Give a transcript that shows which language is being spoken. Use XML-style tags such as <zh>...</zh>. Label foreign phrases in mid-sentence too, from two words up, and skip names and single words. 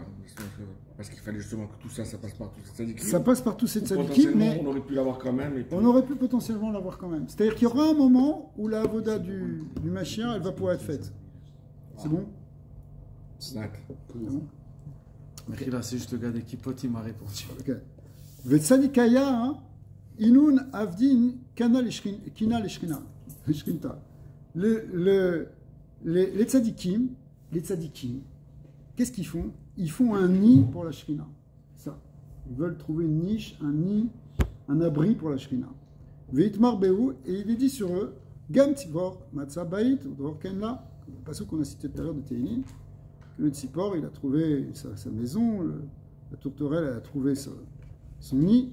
<fr>Parce qu'il fallait justement que tout ça, ça passe par tous ces tzadikim. Ça passe par tous ces tzadikim, mais on aurait pu l'avoir quand même. On aurait pu potentiellement l'avoir quand même. C'est-à-dire qu'il y aura un moment où la avoda du Mashiach, elle va pouvoir être faite. C'est bon? Snack. C'est bon? Mais là, c'est juste le gars d'Ekipot, il m'a répondu. Ok.</fr> <arc>וצדיקייא אינון עבדין קנא קינא לשכינתא.</arc> <fr>Les tzadikim, qu'est-ce qu'ils font? Ils font un nid pour la Shrina. Ça. Ils veulent trouver une niche, un nid, un abri pour la Shrina.</fr> <arc>ואתמר בהו,</arc> <fr>et il est dit sur eux,</fr> <he>גם צפור מצאה בית ודרור קן לה,</he> <fr>le passage qu'on a cité tout à l'heure de Teilim, que le Tzipor, il a trouvé sa maison, la tourterelle, elle a trouvé son nid.</fr>